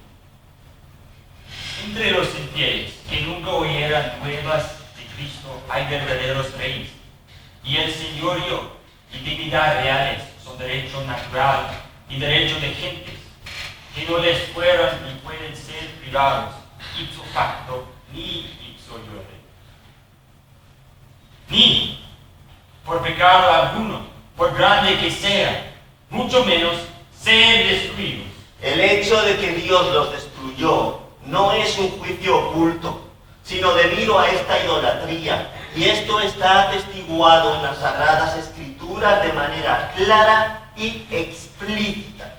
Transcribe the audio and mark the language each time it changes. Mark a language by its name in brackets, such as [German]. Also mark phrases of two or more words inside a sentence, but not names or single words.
[Spanish] Entre los infieles que nunca oyeran nuevas de Cristo hay verdaderos reyes, y el señorío y dignidad reales son derecho natural y derecho de gentes, que no les fueran ni pueden ser privados [Latin] ipso facto [Spanish] ni [Latin] ipso iure, [Spanish] ni por pecado alguno, por grande que sea, mucho menos ser destruidos. El hecho de que Dios los destruyó no es un juicio oculto, sino debido a esta idolatría, y esto está atestiguado en las Sagradas Escrituras de manera clara y explícita.